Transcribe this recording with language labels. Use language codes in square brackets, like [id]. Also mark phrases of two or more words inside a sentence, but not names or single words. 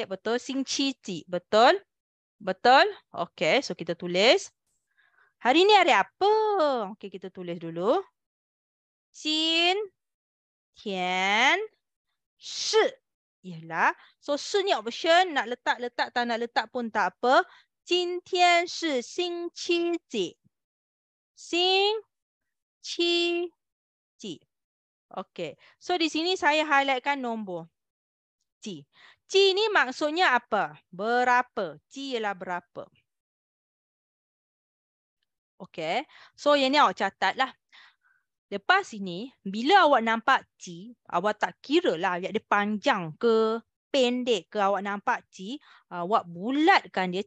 [ms] Betul, [zh] 星期几. [ms] Betul? Betul? Okay, so kita tulis. Hari ni hari apa? Okay, kita tulis dulu. [zh] 今天是 ialah. [ms] So, 是 ni option. Nak letak, tak nak letak pun tak apa. [zh] 今天是星期几? 星期几? [ms] Okay. So, di sini saya highlightkan nombor. 几. 几 ni maksudnya apa? Berapa? 几 ialah berapa? Okay. So, yang ni awak catat lah. Lepas ini, bila awak nampak 几, awak tak kira lah dia panjang ke, pendek ke, awak nampak 几, awak bulatkan dia.